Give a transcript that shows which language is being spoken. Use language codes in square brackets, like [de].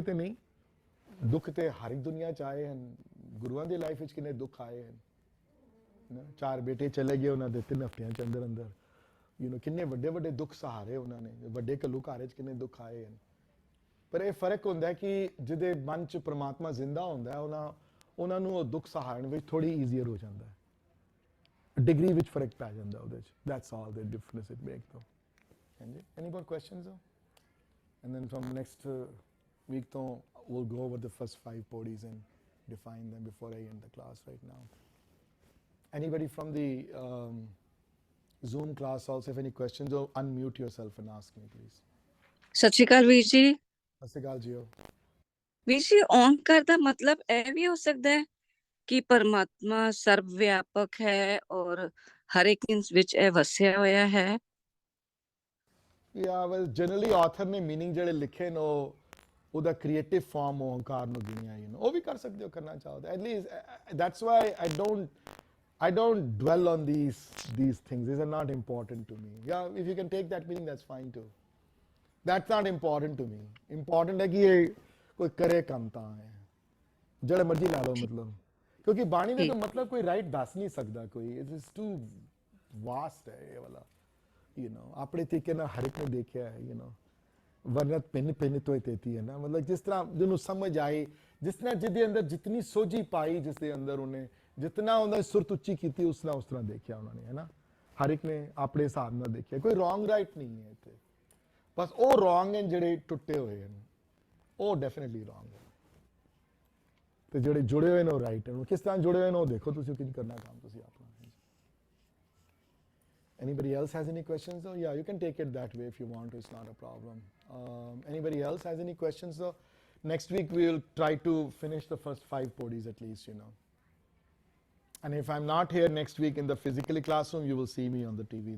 [pa] ਤੇ ਨਹੀਂ, ਦੁੱਖ ਤੇ ਹਰ ਇੱਕ ਦੁਨੀਆ 'ਚ ਆਏ ਹਨ। ਗੁਰੂਆਂ ਦੀ ਲਾਈਫ ਵਿੱਚ ਕਿੰਨੇ ਦੁੱਖ ਆਏ ਹਨ ਨਾ, 4 ਬੇਟੇ ਚਲੇ ਗਏ ਉਹਨਾਂ ਦੇ 3 ਹਫ਼ਤਿਆਂ 'ਚ ਅੰਦਰ ਕਿੰਨੇ ਵੱਡੇ ਵੱਡੇ ਦੁੱਖ ਸਹਾਰੇ ਉਹਨਾਂ ਨੇ, ਵੱਡੇ ਘੱਲੂਘਾਰੇ 'ਚ ਕਿੰਨੇ ਦੁੱਖ ਆਏ ਹਨ। ਪਰ ਇਹ ਫਰਕ ਹੁੰਦਾ ਹੈ ਕਿ ਜਿਹਦੇ ਮਨ 'ਚ ਪ੍ਰਮਾਤਮਾ ਜ਼ਿੰਦਾ ਹੁੰਦਾ ਹੈ, ਉਹਨਾਂ ਨੂੰ ਉਹ ਦੁੱਖ ਸਹਾਰਨ ਵਿੱਚ ਥੋੜੀ ਈਜ਼ੀਅਰ ਹੋ ਜਾਂਦਾ ਹੈ, ਡਿਗਰੀ ਵਿੱਚ ਫਰਕ ਪੈ ਜਾਂਦਾ ਉਹਦੇ 'ਚ। [en] That's all the difference it make though. ਹਾਂਜੀ, any more questions? And then from next week ਤੋਂ we'll go over the first 5 podis and define them before I end the class right now. Anybody from the Zoom class also, if any questions, or unmute yourself and ask me, please. [pa] ਸਤਿ ਸ਼੍ਰੀ ਅਕਾਲ ਵੀਰ ਜੀ। ਸਤਿ ਸ਼੍ਰੀ ਅਕਾਲ JIO. ਵੀਰ ਜੀ, ਓਂਕਾਰ ਦਾ ਮਤਲਬ ਇਹ ਵੀ ਹੋ ਸਕਦਾ ਹੈ ਕਿ ਪਰਮਾਤਮਾ ਸਰਵ ਵਿਆਪਕ ਹੈ ਔਰ ਹਰ ਇੱਕ ਵਿੱਚ ਇਹ ਵਸਿਆ ਹੋਇਆ ਹੈ। [en] Yeah, well, generally author [pa] ਨੇ meaning ਜਿਹੜੇ ਲਿਖੇ ਨੇ ਉਹਦਾ ਕ੍ਰੀਏਟਿਵ ਫਾਰਮ ਓਂਕਾਰ ਨੂੰ ਗਿਣਿਆ, ਉਹ ਵੀ ਕਰ ਸਕਦੇ ਹੋ, ਕਰਨਾ ਚਾਹੋ ਤਾਂ। [en] At least that's why I don't dwell on these things. These are not important to me. Yeah, if you can take that meaning, that's fine too. That's not important to me. [pa] Important ਹੈ ਕਿ ਇਹ ਕੋਈ ਕਰੇ ਕੰਮ ਤਾਂ ਹੈ, ਜਿਹੜਾ ਮਰਜ਼ੀ ਲਾ ਲਓ ਮਤਲਬ, ਕਿਉਂਕਿ ਬਾਣੀ ਦਾ ਤਾਂ ਮਤਲਬ ਕੋਈ ਰਾਈਟ ਦੱਸ ਨਹੀਂ ਸਕਦਾ ਕੋਈ। [en] it is too vast [pa] ਹੈ ਇਹ ਵਾਲਾ, ਆਪਣੇ ਤਰੀਕੇ ਨਾਲ ਹਰ ਇੱਕ ਨੇ ਦੇਖਿਆ ਹੈ। ਵਰਨਤ ਪਿੰਨ ਤੋਂ ਤੇਤੀ ਹੈ ਨਾ, ਮਤਲਬ ਜਿਸ ਤਰ੍ਹਾਂ ਜਿਹਨੂੰ ਸਮਝ ਆਈ, ਜਿਸ ਤਰ੍ਹਾਂ ਜਿਹਦੇ ਅੰਦਰ ਜਿਤਨੀ ਸੋਝੀ ਪਾਈ, ਜਿਸ ਦੇ ਅੰਦਰ ਉਹਨੇ ਜਿਤਨਾ ਉਹਦਾ ਸੁਰਤ ਉੱਚੀ ਕੀਤੀ, ਉਸ ਤਰ੍ਹਾਂ ਦੇਖਿਆ ਉਹਨਾਂ ਨੇ, ਹੈ ਨਾ। ਹਰ ਇੱਕ ਨੇ ਆਪਣੇ ਹਿਸਾਬ ਨਾਲ ਦੇਖਿਆ, ਕੋਈ ਰੋਂਗ ਰਾਈਟ ਨਹੀਂ ਹੈ ਇੱਥੇ। ਬਸ ਉਹ ਰੋਂਗ ਹਨ ਜਿਹੜੇ ਟੁੱਟੇ ਹੋਏ ਹਨ, ਉਹ ਡੈਫੀਨਿਟਲੀ ਰੋਂਗ ਹੈ, ਤੇ ਜਿਹੜੇ ਜੁੜੇ ਹੋਏ ਨੇ ਉਹ ਰਾਈਟ ਹਨ। ਕਿਸ ਤਰ੍ਹਾਂ ਜੁੜੇ ਹੋਏ ਨੇ ਉਹ ਦੇਖੋ ਤੁਸੀਂ, ਕੀ ਕਰਨਾ ਕੰਮ ਤੁਸੀਂ ਆਪਣਾ। [en] Anybody else has any questions though? Yeah, you can take it that way if you want to, it's not a problem. Anybody else has any questions though? Next week we will try to finish the first 5 podis at least, And if I'm not here next week in the physically classroom, you will see me on the TV.